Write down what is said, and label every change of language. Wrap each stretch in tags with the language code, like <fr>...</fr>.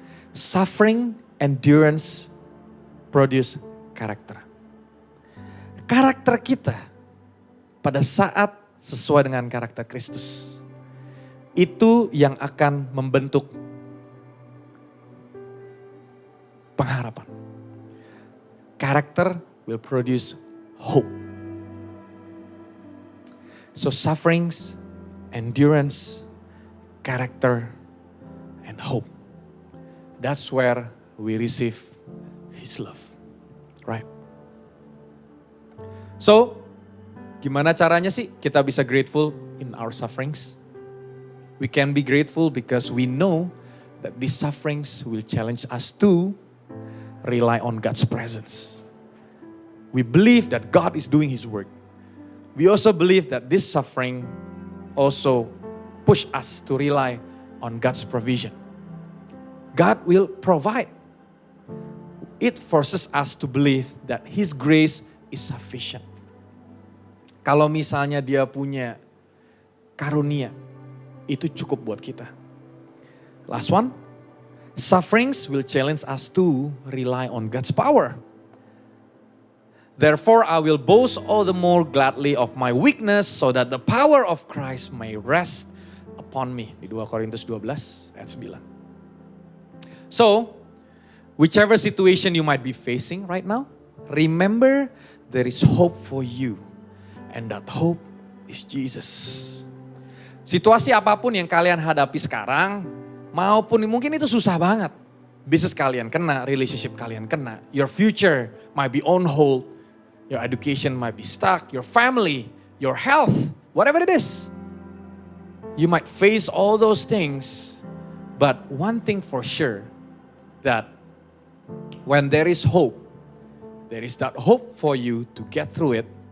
<en>Suffering, endurance, produce karakter.</en> <id>Karakter kita pada saat sesuai dengan karakter Kristus, itu yang akan membentuk pengharapan.</id> <en>Character will produce hope. So sufferings, endurance, character, and hope. That's where we receive His love. Right?</en> <id>So, gimana caranya sih kita bisa grateful</id> <en>in our sufferings? We can be grateful because we know that these sufferings will challenge us to rely on God's presence. We believe that God is doing His work. We also believe that this suffering also push us to rely on God's provision. God will provide. It forces us to believe that His grace is sufficient.</en> <id>Kalau misalnya dia punya karunia, itu cukup buat kita.</id> <en>Last one, sufferings will challenge us to rely on God's power. Therefore I will boast all the more gladly of my weakness so that the power of Christ may rest upon me. Di 2 Korintus 12 ayat 9. So, whichever situation you might be facing right now, remember there is hope for you. And that hope is Jesus.</en> <id>Situasi apapun yang kalian hadapi sekarang, maupun mungkin itu susah banget. Bisnis kalian kena, relationship kalian kena.</id> <en>Your future might be on hold. Your education might be stuck. Your family, your health, whatever it is. You might face all those things. But one thing for sure, that when there is hope, there is that hope for you to get through it.</en>